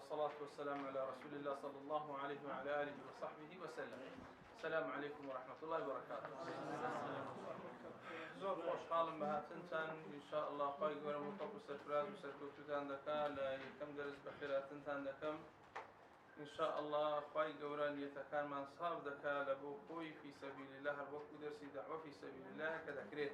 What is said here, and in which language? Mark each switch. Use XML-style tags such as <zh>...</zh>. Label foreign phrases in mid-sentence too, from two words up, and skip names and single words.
<ar>والصلاة والسلام على رسول الله صلى الله عليه وعلى آله وصحبه وسلم. السلام عليكم ورحمة الله وبركاته.</ar> <ckb>زۆر خۆشحاڵم بە هاتنتان</ckb> <ar>ئینشاء الله</ar> <ckb>خی گەورە موفق و سەرفراز و سەرکەوتوتان دەکا لە یەکەم دەرس بە خێراتنتان دەکەم</ckb> <ar>ئینشاء الله</ar> <ckb>خی گەورە نیەتەکانمان ساف دەکا لە بۆ خۆی</ckb> <ar>فی سەبیل الله</ar> <ckb>هەر وەکو دەرسی دەعوە</ckb> <ar>فی سەبیل الله</ar> <ckb>کە دەکرێت.</ckb>